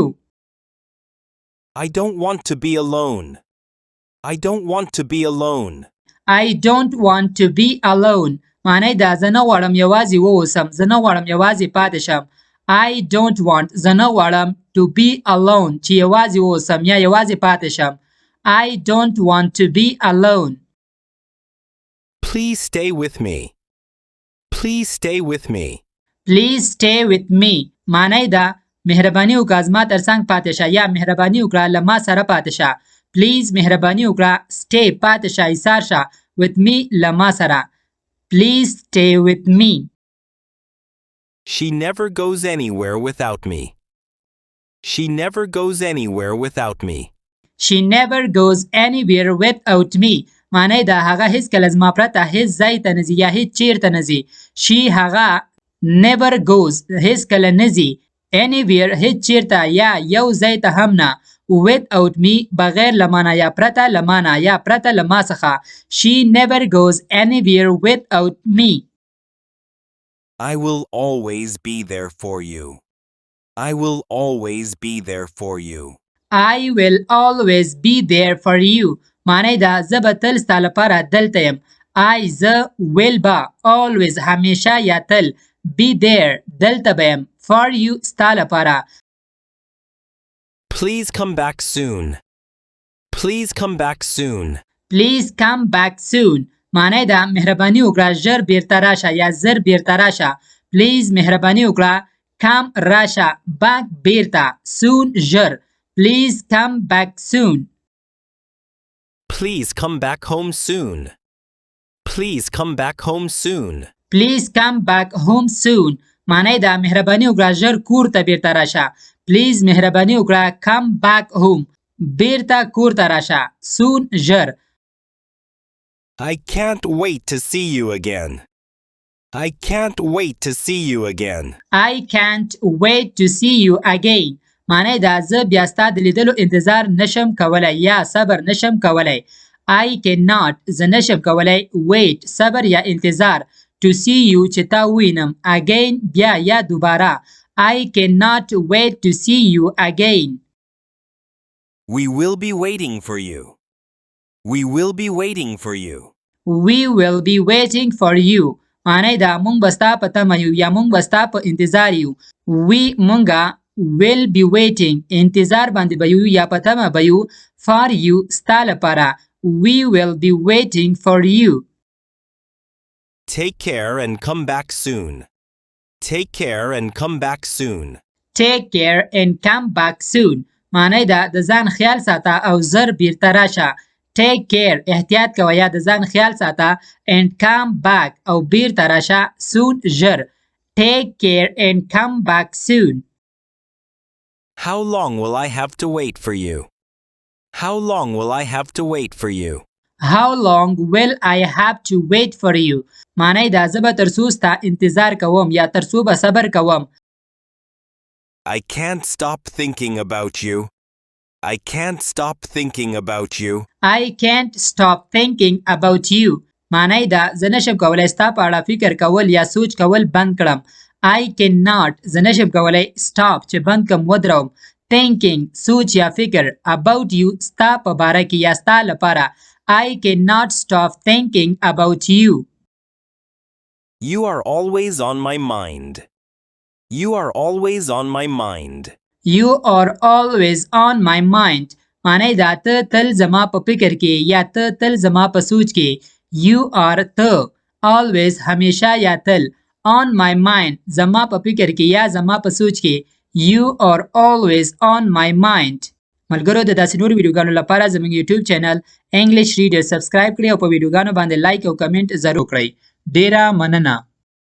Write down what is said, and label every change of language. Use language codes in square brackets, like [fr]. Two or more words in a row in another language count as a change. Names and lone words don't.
[en] I don't want to be alone. I don't want to be alone. I don't want to be alone [ps] معنی دا زه نه غواړم یوازې واوسم زه نه غواړم یوازې پاتې شم [en] I don't want [ps] زه نه غواړم [en] to be alone [ps] چې یوازې واوسم یا یوازې پاتې شم [en] I don't want to be alone. Please stay with me. Please stay with me. Please stay with me [ps] معنی دا مهرباني وکړه زما ترڅنګ پاتې شه یا مهرباني وکړه له ما سره پاتې شه Please مهرباني وکړه stay پاتې شه ایثار شه [en] with me [ps] له ما سره [en] Please stay with me. She never goes anywhere without me. She never goes anywhere without me. She never goes anywhere without me [ps] معنی دا هغه هیڅکله زما پرته هیڅ ځای ته نه ځي یا هیڅ چیرته نه ځي She هغه [en] never goes [ps] هیڅکله نه ځي anywhere هیڅ چیرته یا یو ځای ته هم نه [en] without me [ps] بغیر له ما نه یا پرته له ما نه یا پرته له ما څخه [en] She never goes anywhere without me. I will always be there for you. I will always be there for you. I will always be there for you [ps] معنی دا زه به تل ستا لپاره دلته یم I زه will به always همیشه یا تل [en] be there [ps] دلته به یم [en] for you [ps] ستا لپاره [en] Please come back soon. Please come back soon. Please come back soon [ps] معنی دا مهرباني وکړه ژر بیرته راشه یا زر بیرته راشه Please مهرباني وکړه come راشه back بیرته soon ژر [en] Please come back soon. Please come back home soon. Please come back home soon. Please come back home soon [ps] معنی دا مهرباني وکړه ژر کور ته بیرته راشه Please مهرباني وکړه [en] come back home [ps] بیرته کور ته راشه soon ژر [en] I can't wait to see you again. I can't wait to see you again. I can't wait to see you again [ps] معنی دا زه بیا ستا د لیدلو انتظار نشم کولی یا صبر نشم کولی [en] I cannot [ps] زه نشم کولی wait صبر یا انتظار [en] to see you [ps] چې تا وینم again بیا یا دوباره [en] I cannot wait to see you again. We will be waiting for you. We will be waiting for you. We will be waiting for you [ps] معنی دا مونږ به ستا په تمه یو یا مونږ به ستا په انتظار یو We مونږه [en] will be waiting [ps] انتظار باندې به یو یا په تمه به یو [en] for you [ps] ستا لپاره [en] We will be waiting for you. Take care and come back soon. Take care and come back soon. Take care and come back soon [ps] معنی دا د ځان خیال ساته او زر بیرته راشه [en] Take care [ps] احتیاط کوه یا د ځان خیال ساته [en] and come back [ps] او بیرته راشه soon ژر [en] Take care and come back soon. How long will I have to wait for you? How long will I have to wait for you? How long will I have to wait for you [ps] معنی دا زه به تر څو ستا انتظار کوم یا تر څو به صبر کوم [en] I can't stop thinking about you. I can't stop thinking about you. I can't stop thinking about you [ps] معنی دا زه نشم کولی ستا په اړه فکر کول یا سوچ کول بند کړم [en] I cannot [ps] زه نشم کولی stop چې بند کم ودروم thinking سوچ یا فکر [en] about you [ps] ستا په باره کې یا ستا لپاره [en] I cannot stop thinking about you. You are always on my mind. You are always on my mind. You are always on my mind [ps] معنی دا ته تل زما په فکر کې یا ته تل زما په سوچ کې [en] You are [ps] ته always همیشه یا تل [en] on my mind [ps] زما په فکر کې یا زما په سوچ کې [en] You are always on my mind. [ps] ملګرو د داسې نور ویډیوګانو لپاره زموږ [en] YouTube channel [ps] انګلیش ریډر سبسکرایب کړئ او په ویډیوګانو باندې لایک او کمنټ ضرور کړئ. ډیره مننه.